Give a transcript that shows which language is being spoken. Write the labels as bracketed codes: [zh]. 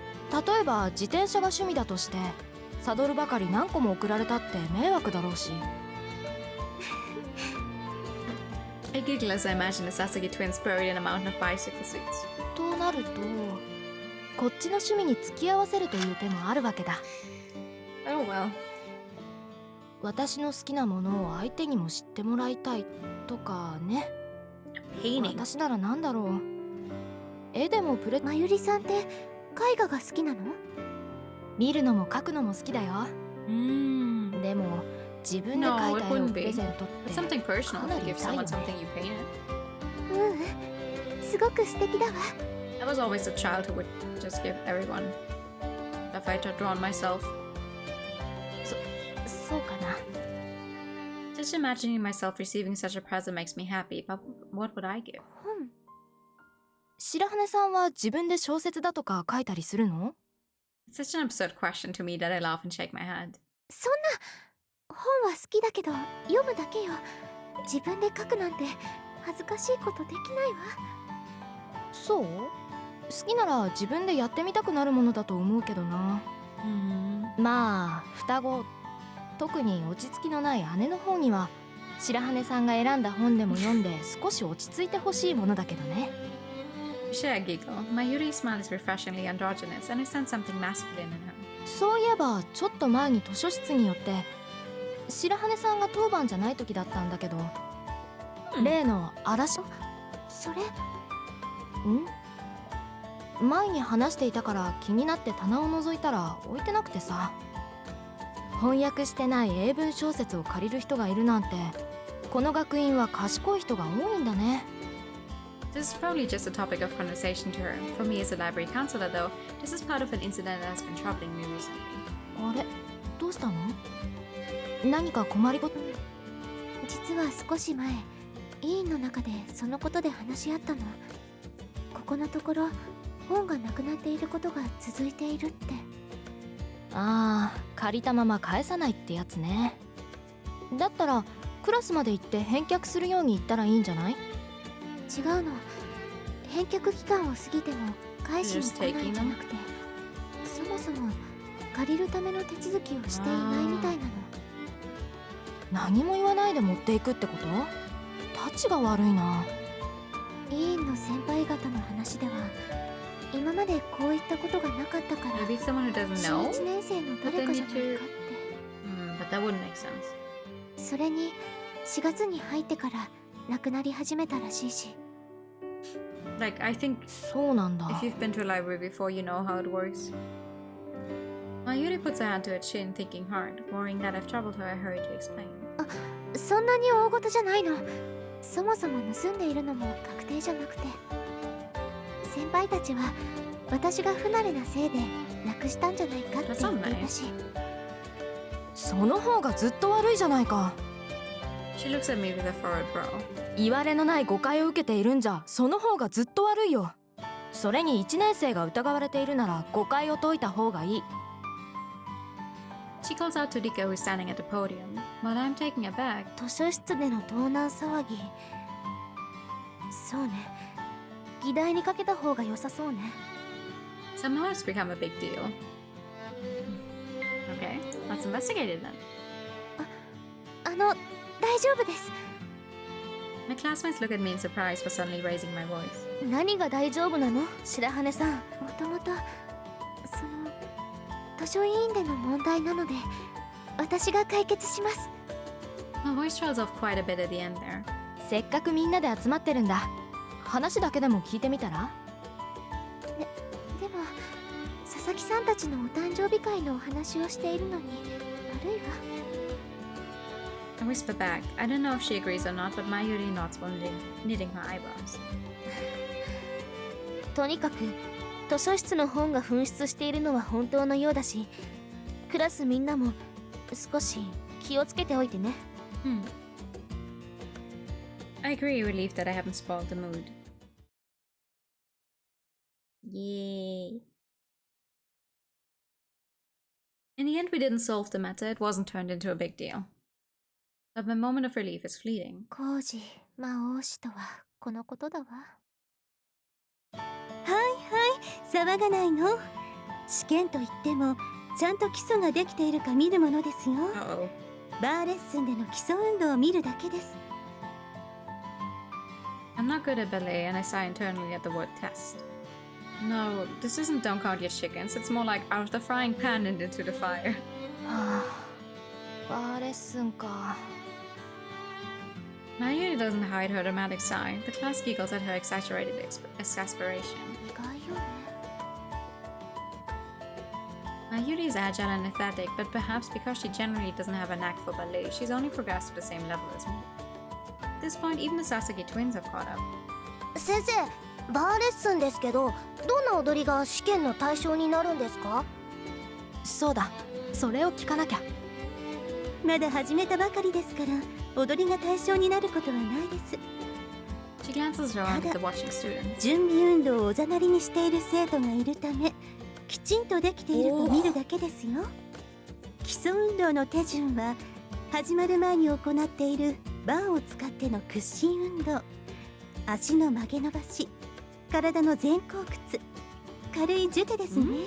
[ja] 例えば自転車が趣味だとしてサドルばかり何個も送られたって迷惑だろうし。 [en] I giggle as I imagine the Sasaki twins buried in a mountain of bicycle seats. [ja] となるとこっちの趣味に付き合わせるという手もあるわけだ。 [en] Oh well. [ja] 私の好きなものを相手にも知ってもらいたいとかね。 [en] Painting. [ja] 私ならなんだろう。絵でもプレまゆりさんって絵画が好きなの？見るのも描くのも好きだよ。でも自分で描いた絵をプレゼントって [en] It's something personal to give someone something you painted. [ja] すごく素敵だわ。 [en] I was always a child who would just give everyone stuff I'd drawn myself. [ja] そうかな。 [en] Just imagining myself receiving such a present makes me happy, but what would I give? [ja] 本？白羽さんは自分で小説だとか書いたりするの？ [en] It's such an absurd question to me that I laugh and shake my head. [ja] そんな本は好きだけど読むだけよ。自分で書くなんて恥ずかしいことできないわ。そう？好きなら自分でやってみたくなるものだと思うけどな。まあ双子、特に落ち着きのない姉の方には白羽さんが選んだ本でも読んで少し落ち着いてほしいものだけどね。 [en] You share a giggle. My Yuri's smile is refreshingly androgynous, and I sense something masculine in her. [ja] そういえばちょっと前に図書室によって白羽さんが当番じゃない時だったんだけど、例の嵐。それ前に話していたから気になって棚を覗いたら置いてなくてさ。翻訳してない英文小説を借りる人がいるなんて、この学院は賢い人が多いんだね。 [en] This is probably just a topic of conversation to her. For me as a library counselor, though, this is part of an incident that has been troubling me recently. [ja] あれ、どうしたの？何か困りごと？実は少し前委員の中でそのことで話し合ったの。ここのところ本がなくなっていることが続いているって。ああ、借りたまま返さないってやつね。だったらクラスまで行って返却するように言ったらいいんじゃない？違うの。返却期間を過ぎても返しに来ないんじゃなくて、そもそも借りるための手続きをしていないみたいなの。何も言わないで持っていくってこと？タチが悪いな。委員の先輩方の話では、今までこういったことがなかったから、 [en] Maybe someone who doesn't [ja] 新 [en] know. [ja] 1年生の誰かじゃないかって。 [en] But that wouldn't make sense. [ja] それに4月に入ってから亡くなり始めたらしいし。 [en] Like, I think [ja] そうなんだ。 [en] if you've been to a library before, you know how it works. Mayuri puts her hand to her chin, thinking hard, worrying that I've troubled her. I hurry to explain. [ja] そんなに大事じゃないの。そもそも盗んでいるのも確定じゃなくて、先輩たちは私が不慣れなせいでなくしたんじゃないかって言っていたし。その方がずっと悪いじゃないか。 [en] She looks at me with a furrowed brow. [ja] 言われのない誤解を受けているんじゃ、その方がずっと悪いよ。それに1年生が疑われているなら誤解を解いた方がいい。 [en] She calls out to Rika, who's standing at the podium, while I'm taking a bag. [ja] 図書室での盗難騒ぎ。そうね。議題にかけた方が良さそうね。 [en] Somehow it's become a big deal. Okay, let's investigate it then. [ja] 大丈夫です。 [en] My classmates look at me in surprise for suddenly raising my voice. [ja] 何が大丈夫なの、白羽さん。もともと図書委員での問題なので、私が解決します。 [en] My voice trails off quite a bit at the end there. [ja] せっかくみんなで集まってるんだ。話だけでも聞いてみたら？でも佐々木さんたちのお誕生日会のお話をしているのに悪いわ。 [en] I whisper back. I don't know if she agrees or not, but Mayuri nods while knitting her eyebrows. [ja] とにかく図書室の本が紛失しているのは本当のようだし、クラスみんなも少し気をつけておいてね。 [en] I agree, relieved that I haven't spoiled the mood. Yay. In the end, we didn't solve the matter. It wasn't turned into a big deal. But my moment of relief is fleeting. [ja] 浩二魔王子とはこのことだわ。騒がないの。試験といってもちゃんと基礎ができているか見るものですよ。 [en] Uh-oh. [ja] バーレッスンでの基礎運動を見るだけです。 [en] I'm not good at ballet, and I sigh internally at the word test. No, this isn't don't count your chickens. It's more like out of the frying pan and into the fire. [ja] はあ、バーレッスンか。 [en] Mayuri doesn't hide her dramatic sigh. The class giggles at her exaggerated exasperation. [ja] 意外よね。 [en] Mayuri is agile and athletic, but perhaps because she generally doesn't have a knack for ballet, she's only progressed to the same level as me. At this point, even the Sasaki twins have caught up. [ja] 先生、バーレッスンですけど、どんな踊りが試験の対象になるんですか？そうだ、それを聞かなきゃ。まだ始めたばかりですから、踊りが対象になることはないです。 [en] She glances around at the watching students. [ja] 準備運動をおざなりにしている生徒がいるため、きちんとできていると見るだけですよ。基礎運動の手順は始まる前に行っているバーを使っての屈伸運動、足の曲げ伸ばし、体の前後屈、軽いジュテですね。